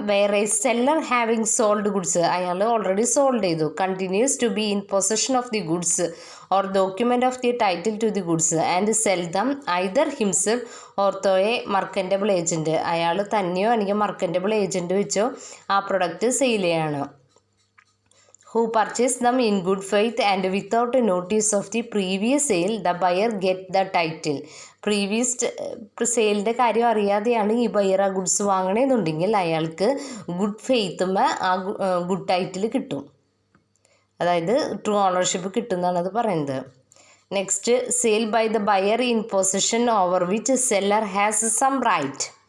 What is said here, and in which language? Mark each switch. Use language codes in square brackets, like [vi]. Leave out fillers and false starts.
[en] വേറെ seller having sold goods, അയാൾ already sold ചെയ്തു. Continues to be in possession of the goods or document of the title to the goods and sell them either himself or through a merchantable agent. [ml] അയാൾ തന്നെയോ അല്ലെങ്കിൽ മർക്കൻ്റബിൾ agent വെച്ചോ ആ product sale ചെയ്യാണ്. [en] who purchased them in good faith and without notice of the previous sale, the buyer get the title. [ml] Previous സെയിലിൻ്റെ കാര്യം അറിയാതെയാണ് ഈ buyer ആ ഗുഡ്സ് വാങ്ങണമെന്നുണ്ടെങ്കിൽ അയാൾക്ക് ഗുഡ് ഫെയ്ത്തുമ്മ ആ ഗുഡ് ടൈറ്റിൽ കിട്ടും, അതായത് ട്രൂ ഓണർഷിപ്പ് കിട്ടുമെന്നാണ് അത് പറയുന്നത്. [en] Next, sale by the buyer in position over which seller has some right.